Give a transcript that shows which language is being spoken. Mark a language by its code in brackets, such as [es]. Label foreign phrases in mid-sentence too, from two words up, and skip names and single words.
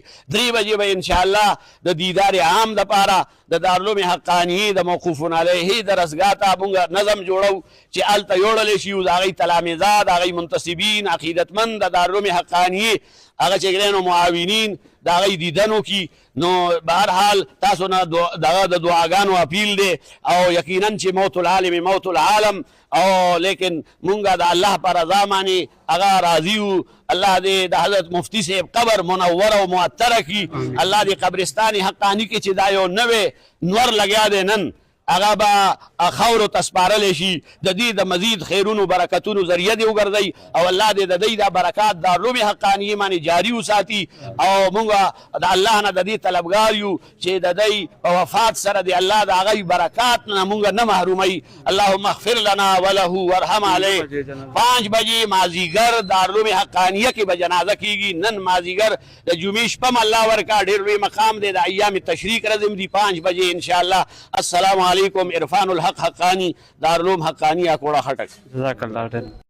[ps] 3 بجې به انشاءالله د دیدار عام دپاره د دارالعلوم حقاني د موقوفون علیه درسګاه ته مونږ نظم جوړو چې هلته یوړلی شي. د هغې تلامذه د هغې منتصبین عقیدتمند د دارالعلوم حقاني هغه چې ګرینو معاونین د هغې دیدن وکړي. نو بهرحال تاسو نه دغه د دعاګانو اپیل دی او یقینا چې [ar] موت العالم موت العالم [ps] او لیکن مونږ د الله په رضا باندې هغه راضي وو. الله دې د حضرت مفتی صاحب قبر منوره او معطره کړي. الله دې قبرستان حقاني کې چې دا یو نوی نور لګیا دی نن هغه به خاورو ته سپارلی شي د دې د مزید خیرونو برکتونو ذریعه دې وګرځئ او الله دې د دې دا برکات دارالعلوم حقانیې باندې جاري وساتي او مونږ د الله نه د دې طلبګار یو چې د دې په وفات سره د الله د هغې برکات نه مونږ نه محروموي. [ar] اللهم اغفر لنا وله وارحم علیه. [ps] 5 بجې مازدیګر دارالعلوم حقانیه کې به جنازه کیږي. نن مازدیګر د جمعې شپه م الله ورکړه ډېر لوی مقام دی د ایام تشریق رزم دي 5 بجې انشاءالله. [ar] السلام علیکم. [ps] عرفان الحق حقانی دارالعلوم حقانی اکوڑا خټک. [ar] جزاک الله.